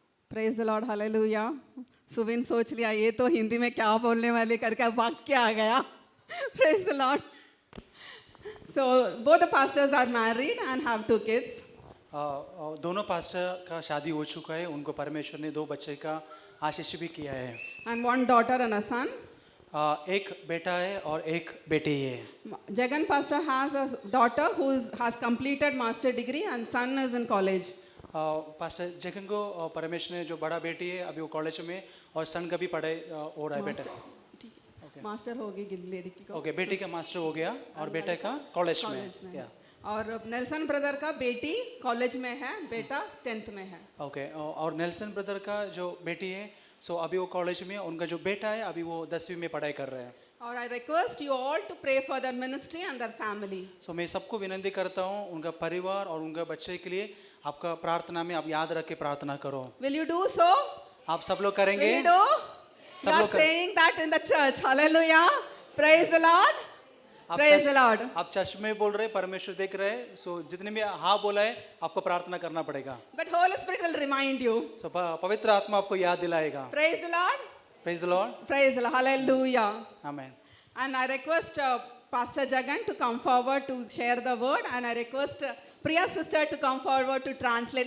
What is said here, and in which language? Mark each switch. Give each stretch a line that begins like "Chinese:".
English: praise the lord,
Hindi: hallelujah. Suvin सोच लिया ये तो हिंदी में क्या बोलने वाले करके वाक्य आ गया। Praise the Lord.
English: So both the pastors are married and have 2 kids।
Hindi: दोनों पास्टर का शादी हो चुका है, उनको परमेश्वर ने 2 बच्चे का आशीष भी किया है।
English: And 1 daughter and a son।
Hindi: एक बेटा है और एक बेटी है।
English: Jagan pastor has a daughter who has completed master degree and son is in college।
Hindi: Pastor Jagan को परमेश्वर ने जो बड़ा बेटी है अभी वो कॉलेज में और सन का भी पढ़ाई हो रहा है बेटा। मास्टर हो गई लड़की को। ओके, बेटी का मास्टर हो गया और बेटे का कॉलेज में। या और नेल्सन ब्रदर का बेटी कॉलेज में है, बेटा 10th में है। ओके, और नेल्सन ब्रदर का जो बेटी है सो अभी वो कॉलेज में, उनका जो बेटा है अभी वो 10वीं में पढ़ाई कर रहे हैं।
English: और I request you all to pray for their ministry and their family.
Hindi: सो मैं सबको विनती करता हूँ उनका परिवार और उनके बच्चे के लिए आपका प्रार्थना में आप याद रख के प्रार्थना करो।
English: Will you do so?
Hindi: आप सब लोग करेंगे?
English: Will you do?
Hindi: सब
English: You are
Hindi: लोग
English: saying that in the church. Hallelujah. Praise the Lord. Praise the Lord.
Hindi: आप चर्च में बोल रहे, परमेश्वर देख रहे, सो जितने भी हाँ बोला है आपको प्रार्थना करना पड़ेगा।
English: But Holy Spirit will remind you.
Hindi: सो पवित्र आत्मा आपको याद दिलाएगा।
English: Praise the Lord. Praise the lord. Praise the Lord. Hallelujah.
Hindi: Amen.
English: And I request Pastor Jagan to come forward to share the word, and I request Priya sister to come forward to translate.